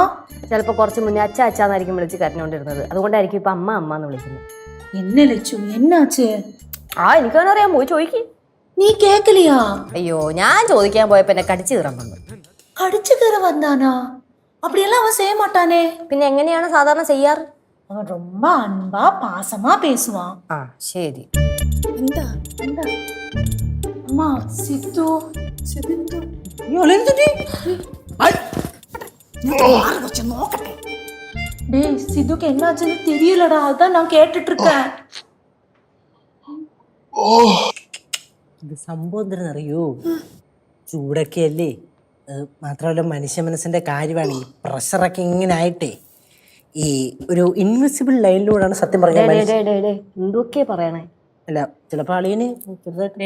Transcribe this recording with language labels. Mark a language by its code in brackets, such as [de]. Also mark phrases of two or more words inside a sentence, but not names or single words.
[ml] ചിലപ്പോ കുറച്ച് മുന്നേ അച്ഛാന്നായിരിക്കും വിളിച്ച് കരഞ്ഞോണ്ടിരുന്നത്. അതുകൊണ്ടായിരിക്കും ഇപ്പൊ അമ്മ അമ്മ എന്ന് വിളിക്കുന്നത്. [ta] என்ன லட்சு என்னாச்சு? [ml] എനിക്കവനറിയാം, പോയി ചോദിക്ക്. [ta] நீ கேட்கலையா? [ml] അയ്യോ, ഞാൻ ചോദിക്കാൻ പോയപ്പോ എന്നെ കടിച്ചു കീറാൻ വന്നു. [ta] கடிச்சு கீர வந்தானா? அப்படியெல்லாம் அவன் செய்ய மாட்டானே. [ml] പിന്നെ എങ്ങനെയാണ് സാധാരണ ചെയ്യാറ്? [ta] அவன் ரொம்ப அன்பா பாசமா பேசுவான். [ml] ശരി. [ta] இந்தா இந்தா அம்மா. சித்து சித்து டேய், சித்துக்கு என்னாச்சுன்னு தெரியலடா, அதான் நான் கேட்டுட்டு இருக்கேன். [ml] ഇത് സംഭവം എന്തിനറിയോ, ചൂടൊക്കെ അല്ലേ. മാത്രമല്ല മനുഷ്യ മനസ്സിന്റെ കാര്യമാണ് ഈ പ്രഷറൊക്കെ ഇങ്ങനെ ആയിട്ടേ ഈ ഒരു ഇൻവിസിബിൾ ലൈനിലൂടെയാണ് സത്യം പറഞ്ഞാൽ എന്തൊക്കെ പറയണേ. അല്ല ചിലപ്പോൾ അളിയന് ചെറുതായിട്ട്